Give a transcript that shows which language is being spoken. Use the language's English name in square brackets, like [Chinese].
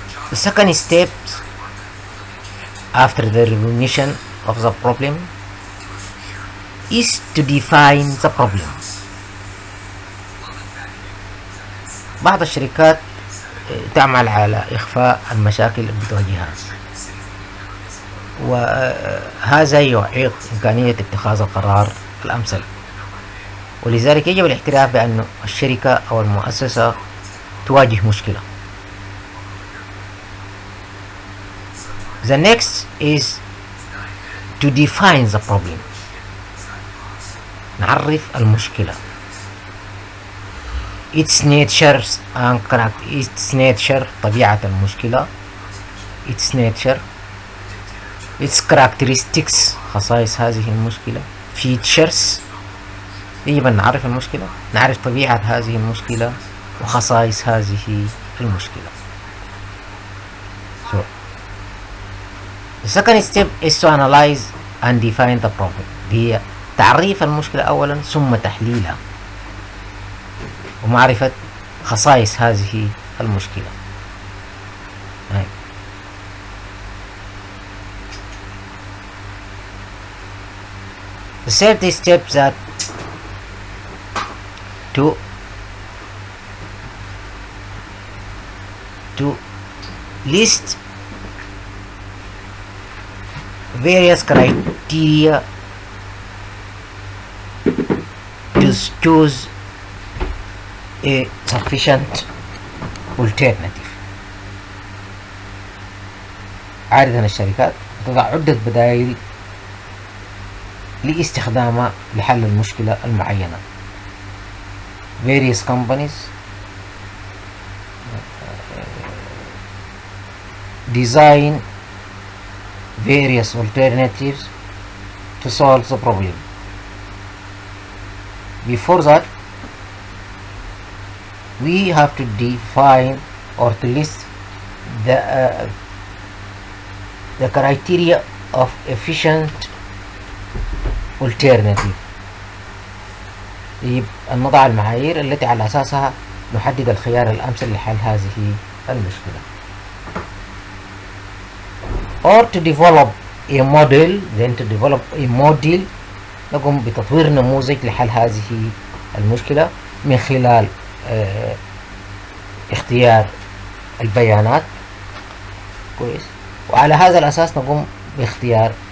[English] The second step after the recognition of the problem is to define the problem. [Arabic] بعض الشركات تعمل على إخفاء المشاكل اللي بتواجهها، وهذا يعيق إمكانية اتخاذ القرار الأمثل، ولذلك يجب الاعتراف بأن الشركة أو المؤسسة تواجه مشكلة. [English] The next is to define the problem. [Arabic] نعرف المشكلة. [English] Its nature and its nature [Arabic] طبيعة المشكلة. [English] Its nature. Its characteristics [Arabic] خصائص هذه المشكلة. [English] Features. [Arabic] يجب أن نعرف المشكلة، نعرف طبيعة هذه المشكلة وخصائص هذه المشكلة. [English] So, the second step is to analyze and define the problem. [Arabic] هي تعريف المشكلة أولا ثم تحليلها ومعرفة خصائص هذه المشكلة. [English] The third step that to list various criteria to choose a sufficient alternative. [Arabic] عادة الشركات تضع عدة بدائل لاستخدامها لحل المشكلة المعينة. [English] Various companies design various alternatives to solve the problem. Before that, we have to define or to list the criteria of efficient alternative. [Arabic] نضع المعايير التي على أساسها نحدد الخيار الأمثل لحل هذه المشكلة. [English] Or to develop a model, [Arabic] then to develop a model نقوم بتطوير نموذج لحل هذه المشكلة من خلال اختيار البيانات كويس، وعلى هذا الأساس نقوم باختيار.